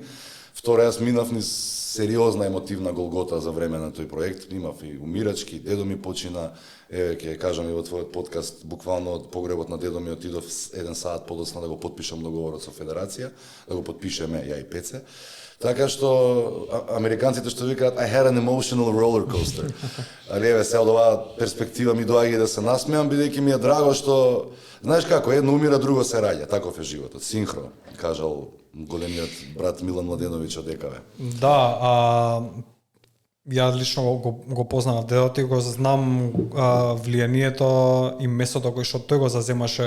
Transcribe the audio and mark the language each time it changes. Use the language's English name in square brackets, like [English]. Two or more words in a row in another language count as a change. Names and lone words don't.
[Macedonian] Второ, јас минав низ сериозна емотивна голгота за време на тој проект. Имав и умирачки, дедо ми почина, ќе кажам и во твојот подкаст, буквално од погребот на дедо ми отидов 1 сат подоцна да го потпишам договорот со Федерација, да го потпишеме ја и Пеце. Така што американците што викаат [English] I had an emotional roller coaster. [Macedonian] Али еве се од оваа перспектива ми доаѓа да се насмеам, бидејќи ми е драго што знаеш како, едно умира, друго се раѓа, таков е животот, синхро, кажал големиот брат Милан Младеновиќ од ЕКВ. Да, ја лично го познав дедото и го знам влијанието и местото кој што тој го заземаше.